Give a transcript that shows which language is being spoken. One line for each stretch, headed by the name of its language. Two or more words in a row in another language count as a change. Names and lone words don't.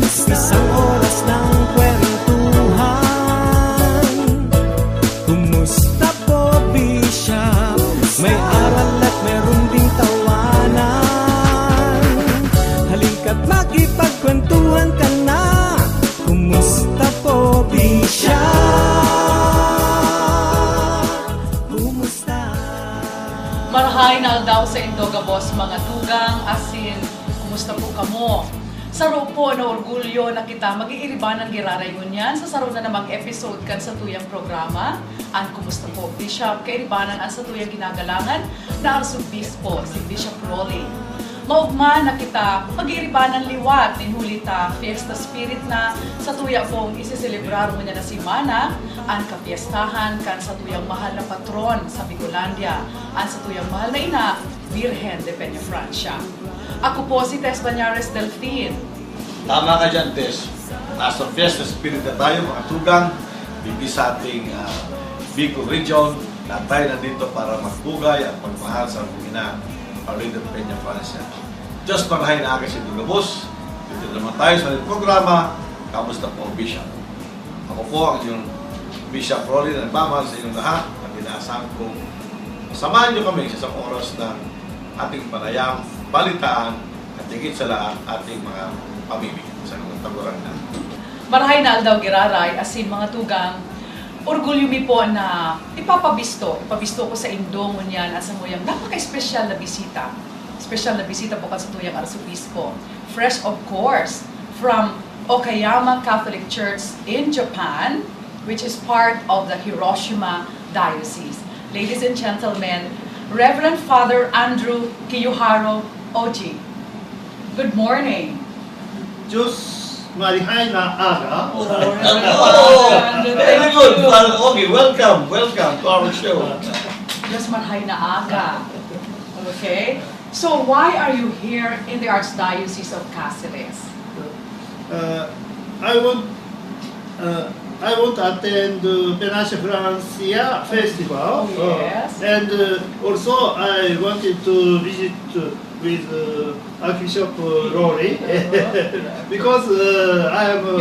Filipino: Isang oras ng kwentuhan. Kumusta po, Bishop? May aral at meron ding tawanan. Halika't makipagkwentuhan ka na. Kumusta po, Bishop?
Bikol: Marahay na aldaw sa Indogabos, mga tugang, asin, kumusta po kamo? Saro po na orgulyo na kita mag-iiriban ng giraray ngunyan sa saro na namang episode kan sa tuyang programa. Ang kumusta po, Bishop, kairibanan ang sa tuyang ginagalangan na Arsobispo, si Bishop Rolly. Maugma na kita mag-iiriban ng liwat ni Hulita Fiesta Spirit na sa tuya pong isiselebrar mo niya na si Mana ang kapiestahan kan sa tuyang mahal na patron sa Bicolandia, ang sa tuyang mahal na ina, Virgen de Peña Francia.
Filipino: Ako po si Tess Banyares Delfin. Tama ka dyan, Tess. Nasa Fiesta Spirit na tayo, mga tugang, bibig sa ating Bicol Region, na tayo nandito para magpugay at magmahal sa ina, Virgen de Peña Francia.
Bikol: Diyos marahay na aga si Dugabos.
Filipino: Dito naman tayo sa programa, Kamusta po, Bishop? Ako po ang inyong Bishop Rolly na nagmamahal sa inyong lahat at inaasahan kong samahan niyo kami sa isang oras ng ating panayam, balitaan at higit sa lahat ating mga pamimig sa mga taguran na.
Bikol: Marahay na aldaw giraray, asin mga tugang, orgulyo mi po na ipapabisto ko sa Indong ngunyan at sa muyang napaka-espesyal na bisita. Espesyal na bisita po ka sa tuyang Arsobispo.
English: Fresh of course, from Okayama Catholic Church in Japan, which is part of the Hiroshima Diocese. Ladies and gentlemen, Reverend Father Andrew Kiyoharo Oji. Good morning.
Bikol: Diyos marihay na aga.
English: Very good, Father Ogie. Welcome to our show.
Bikol: Diyos marhay na aga.
English: Okay? So why are you here in the Archdiocese of Cáceres? I want to attend the Penacha Francia Festival. Oh, yes. And also I wanted to visit with Archbishop Rory because I am